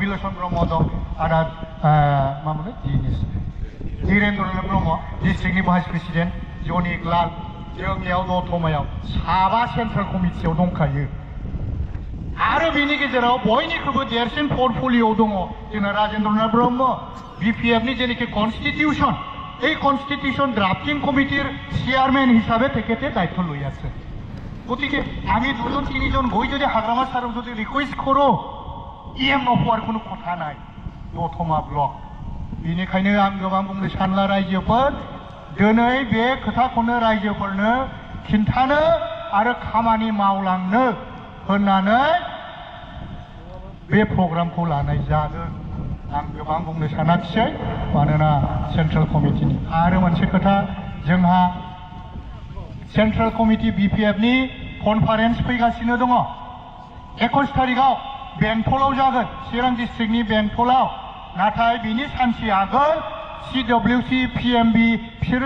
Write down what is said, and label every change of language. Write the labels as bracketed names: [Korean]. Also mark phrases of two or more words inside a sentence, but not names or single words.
[Bodo] आदा रबिलोचन ब्रह्म दं आदा मा मोनो धीरेन्द्रनाथ ब्रह्म डिस्ट्रिक्टनि [English] vice president [Bodo] जनिक लाल जोंनियाव दतमायाव साबा [English] central committee [Bodo] दंखायो आरो बिनि गेजेराव बयनिख्रुइबो देरसिन पर्टफलिय'आव दङ जोंना राजेन्द्रनाथ ब्रह्म बिपिएफनि जेनाखि कनस्टिटिउशन [Assamese] এই [English] constitution drafting committee chairman [Assamese] হিসাবে তেখেতে দায়িত্ব লৈ আছে গতিকে আমি দুজন তিনিজন গৈ যদি হাগ্রামা সারক যদি রিকোয়েস্ট করো ইএম নপোৱাৰ কোনো কথা নাই [Bodo] दतमा ब्लक बेनिखायनो आं गोबां बुंनो सानला रायजोफोर दिनै बे खोथाखौनो रायजोफोरनो खिन्थानो आरो खामानि मावलांनो होननानै बे प्रग्रामखौ लानाय जादों आं गोबां बुंनो सानाखिसै मानोना [English] central committee [Bodo] आरो मोनसे खोथा जोंहा [English] central committee [Bodo] बिपिएफनि कनफारेन्स फैगासिनो दङ 21 तारिखआव बेंटलाव जागोन चिरां डिस्ट्रिक्टनि बेंटलाव नाथाय बिनि सानसे आगोल सिडब्लिउसि पिएमबि बिसोरो